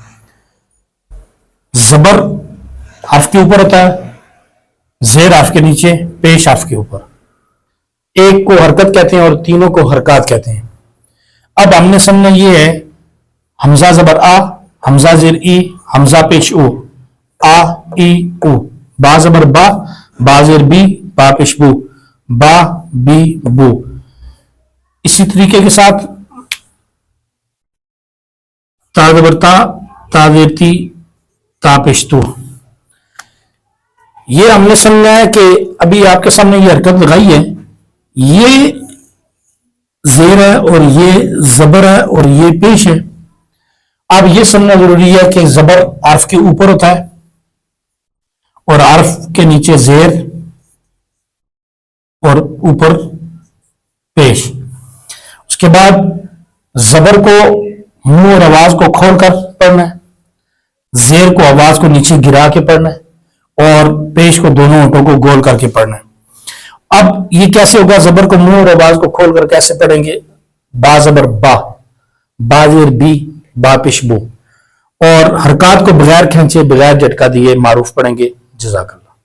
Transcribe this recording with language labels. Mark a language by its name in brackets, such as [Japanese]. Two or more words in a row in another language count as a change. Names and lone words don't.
[Urdu] زبر حرف کے اوپر ہوتا ہے، زیر حرف کے نیچے، پیش حرف کے اوپر۔ ایک کو حرکت کہتے ہیں اور تینوں کو حرکات کہتے ہیں۔ اب ہم نے سمجھنا یہ ہے، حمزہ زبر آ، حمزہ زیر ای، حمزہ پیش او، آ ای او، با زبر با، با زیر بی، با پیش بو، با بی بو۔ اسی طریقے کے ساتھ تا زبر تا، تا زیر تی، تا پیش تو۔ یہ ہم نے سمجھا ہے کہ ابھی آپ کے سامنے یہ حرکت لگائی ہے، یہ زیر ہے اور یہ زبر ہے اور یہ پیش ہے۔ اب یہ سمجھنا ضروری ہے کہ زبر حرف کے اوپر ہوتا ہے اور حرف کے نیچے زیر اور اوپر پیش۔ اس کے بعد زبر کو منہ اور آواز کو کھول کر پڑھنا ہے، زیر کو آواز کو نیچے گرا کے پڑھنا ہے اور پیش کو دونوں ہونٹوں کو گول کر کے پڑھنا ہے۔ اب یہ کیسے ہوگا؟ زبر کو منہ اور آواز کو کھول کر کیسے پڑھیں گے؟ با زبر با، با زیر بی، با پیش بو، اور حرکات کو بغیر کھینچے بغیر جھٹکا دیے معروف پڑھیں گے۔ [Arabic] جزاک اللہ۔